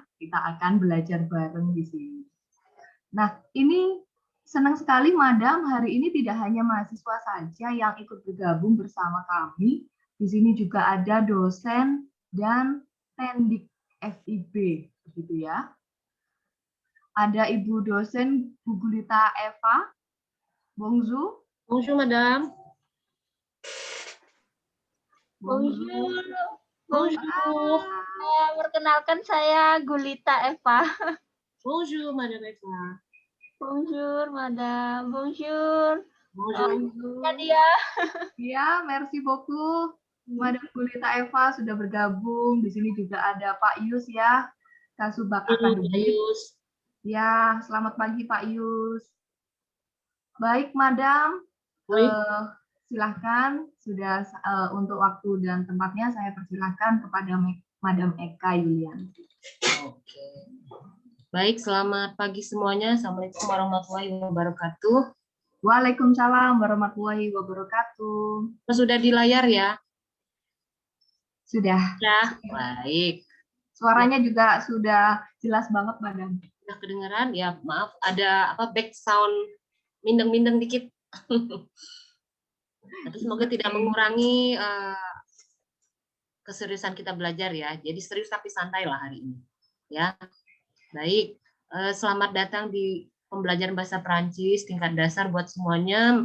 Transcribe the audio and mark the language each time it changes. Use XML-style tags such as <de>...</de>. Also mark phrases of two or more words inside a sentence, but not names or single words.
<id>Kita akan belajar bareng di sini. Nah, ini senang sekali Madam, hari ini tidak hanya mahasiswa saja yang ikut bergabung bersama kami. Di sini juga ada dosen dan tendik FIB begitu ya. Ada Ibu dosen Bu Gulita Eva.</id> <fr>Bonjour. Bonjour, Madame. Bonjour. Bonjour.</fr> <id>Perkenalkan saya Gulita Eva.</id> <fr>Bonjour, Madame Eva. Bonjour, Madame. Bonjour. Bonjour. Nadia. Ya, merci beaucoup.</fr> <id>Madam Gulita Eva sudah bergabung. Di sini juga ada Pak Yus ya, Kasubag Akademik. Ya, selamat pagi Pak Yus. Baik, Madam. Silahkan, sudah untuk waktu dan tempatnya saya persilahkan kepada Madam Eka Yulianti. Oke. Baik, selamat pagi semuanya.</id> <ar>السلام عليكم ورحمة الله وبركاته. وعليكم السلام ورحمة الله وبركاته.</ar> <id>Sudah di layar ya? Sudah. Ya, baik. Suaranya juga sudah jelas banget, Madam. Sudah kedengaran? Ya, maaf ada</id> <en>back sound</en> <id>mindeng-mindeng dikit. Tapi semoga tidak mengurangi keseriusan kita belajar ya. Jadi serius tapi santai lah hari ini. Ya, baik. Selamat datang di pembelajaran bahasa Perancis tingkat dasar buat semuanya.</id>